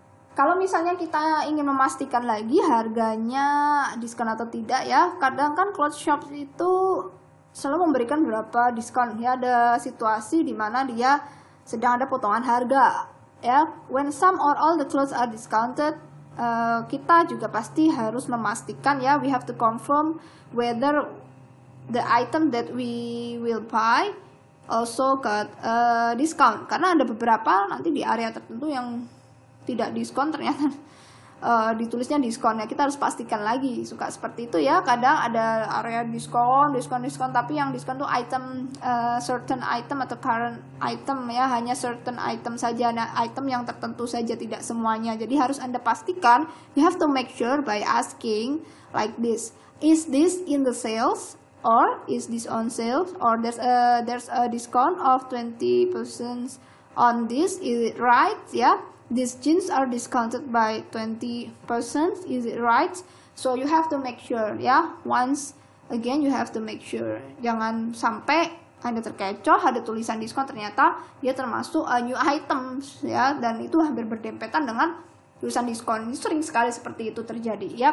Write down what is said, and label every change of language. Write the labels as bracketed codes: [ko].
[id] Kalau misalnya kita ingin memastikan lagi harganya diskon atau tidak ya, kadang kan clothes shop itu selalu memberikan beberapa diskon ya. Ada situasi di mana dia sedang ada potongan harga ya. [en] When some or all the clothes are discounted, [id] kita juga pasti harus memastikan ya, [en] we have to confirm whether the item that we will buy also got discount. [id] Karena ada beberapa nanti di area tertentu yang tidak diskon, ternyata ditulisnya diskon ya, kita harus pastikan lagi. Suka seperti itu ya, kadang ada area diskon, tapi yang diskon tuh item, certain item atau current item ya, hanya certain item saja, nah item yang tertentu saja, tidak semuanya. Jadi harus Anda pastikan, [en] you have to make sure by asking like this, is this in the sales, or is this on sales, or there's a discount of 20% on this, is it right ya. These jeans are discounted by 20%, is it right? So you have to make sure ya. Once again you have to make sure. [id] Jangan sampai Anda terkecoh ada tulisan diskon, ternyata dia termasuk new items ya, dan itu hampir berdempetan dengan tulisan diskon. Ini sering sekali seperti itu terjadi ya.